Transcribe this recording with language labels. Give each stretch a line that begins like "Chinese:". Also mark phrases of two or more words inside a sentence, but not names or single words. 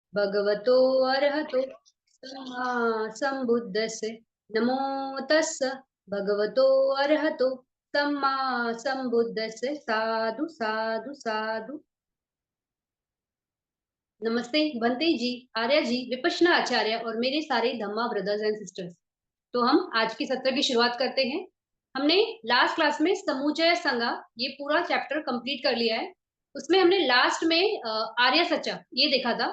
Pali: भगवतो अरहतो सम्मा सम्बुद्धस्य नमो तस्स भगवतो अरहतो सम्मा सम्बुद्धस्य साधु साधु साधु।
Hindi: नमस्ते बंते जी, आर्या जी, विपश्यना आचार्य और मेरे सारे धम्मा
English: brothers and sisters.
Hindi: तो हम आज की सत्र की शुरुआत करते हैं। हमने
English: last class
Hindi: में समुच्चय संज्ञा ये पूरा
English: chapter complete
Hindi: कर लिया है। उसमें हमने लास्ट में
Pali: आर्य सच्चा
Hindi: ये देखा था।